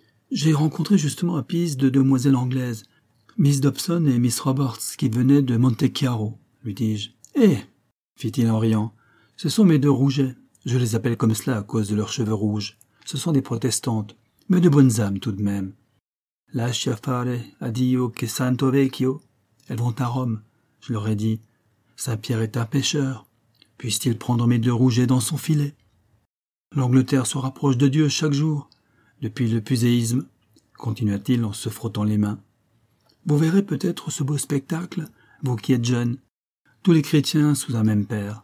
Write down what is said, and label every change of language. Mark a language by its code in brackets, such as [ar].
[fr] J'ai rencontré justement à Pise 2 demoiselles anglaises, Miss Dobson et Miss Roberts, qui venaient de Montechiaro, lui dis-je. Eh, fit-il en riant, ce sont mes 2 rougets. Je les appelle comme cela à cause de leurs cheveux rouges. Ce sont des protestantes, mais de bonnes âmes tout de même. [it] Lascia fare, addio che santo vecchio. [fr] Elles vont à Rome, je leur ai dit. Saint-Pierre est un pêcheur. Puisse-t-il prendre mes 2 rougets dans son filet? L'Angleterre se rapproche de Dieu chaque jour, depuis le puséisme, continua-t-il en se frottant les mains. Vous verrez peut-être ce beau spectacle, vous qui êtes jeune. Tous les chrétiens sous un même père.